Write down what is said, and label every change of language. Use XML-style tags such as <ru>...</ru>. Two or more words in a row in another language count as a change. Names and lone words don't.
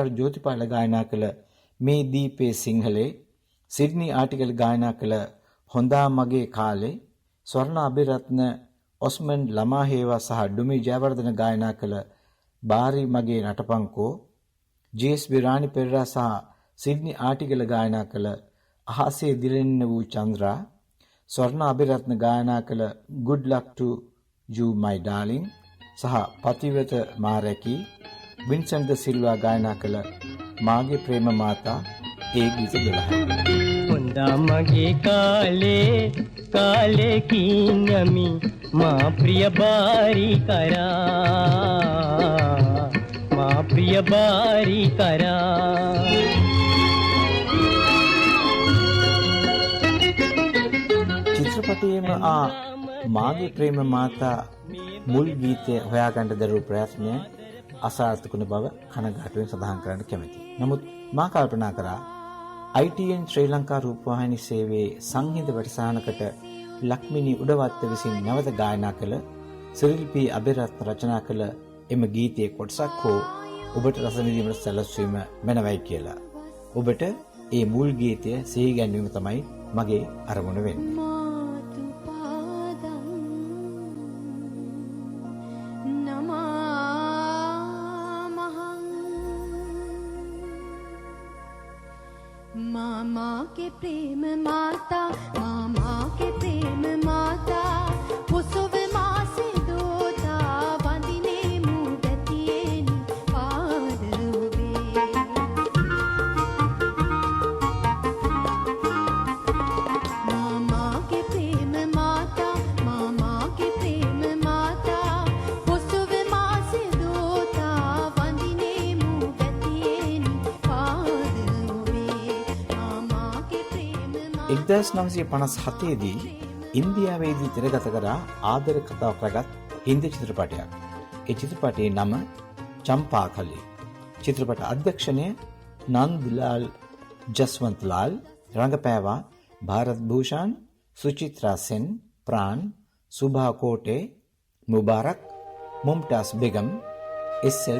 <si>ජෝතිපාල ගායනා කළ මේ දීපේ සිංහලේ, සිඩ්නි ආටිකල් ගායනා කළ හොඳා මගේ කාලේ, ස්වර්ණා අබේරත්න, ඔස්මන් ළමාහේවා සහ ඩොමි ජයවර්ධන ගායනා කළ බාරි මගේ නටපංකෝ, ජී.එස්.බී. රාණි පෙරේරා සහ සිඩ්නි ආටිගල ගායනා කළ අහසේ දිලෙන්න වූ චන්ද්‍රා, ස්වර්ණා අබේරත්න ගායනා කළ</si> <en>good luck to you my darling</en> <si>සහ පතිවත මාරකී, වින්සන්ට් ද සිල්වා ගායනා කළ මාගේ ප්‍රේම මාතා ඒ ගීත 12. හොඳා මගේ කාලේ කීඤ්ඤමි මා ප්‍රිය බාරි කරා ප්‍රිය බාරි කරා චිත්‍රපටයේම මාගේ ප්‍රේම මාතා මුල් ගීතය හොයාගන්න දරුණු ප්‍රයත්නය අසාර්ථකුණ බව කනගාටුවෙන් සඳහන් කරන්න කැමැතියි. නමුත් මා කල්පනා කරා ITN ශ්‍රී ලංකා රූපවාහිනී සේවයේ සංහිඳ වැඩසටහනකට ලක්මිනී උඩවත්ත විසින් නැවත ගායනා කළ සිරිල් පී අබේරත්න රචනා කළ එම ගීතයේ කොටසක් හෝ ඔබට රස විඳීමට සැලැස්වීම මැනවයි කියලා. ඔබට ඒ මුල් ගීතය සිහි ගැන්වීම තමයි මගේ අරමුණ වෙන්නේ. මාමා කේ ප්‍රේම මාතා මාමා කේ ප්‍රේම මාතා පුසුව මාසේ දෝත වඳිනේ මුදතියේනි පාද උබේ මාමා කේ ප්‍රේම මාතා මාමා කේ ප්‍රේම මාතා පුසුව මාසේ දෝත වඳිනේ මුදතියේනි පාද 1957 දී ඉන්දියාවේදී තිරගත කරා ආදර කතාවක් රැගත් හින්දි චිත්‍රපටයක්. ඒ චිත්‍රපටයේ නම චම්පාකලි. චිත්‍රපට අධ්‍යක්ෂණය නන්දලාල් ජස්වන්තලාල්, රංගපෑවා භාරත් භූෂන්, සුචිත්‍රා සෙන්, ප්‍රාන්, සුභා කෝටේ, මුබාරක්, මුම්තාස් බෙගම්, එස්.එල්.</si>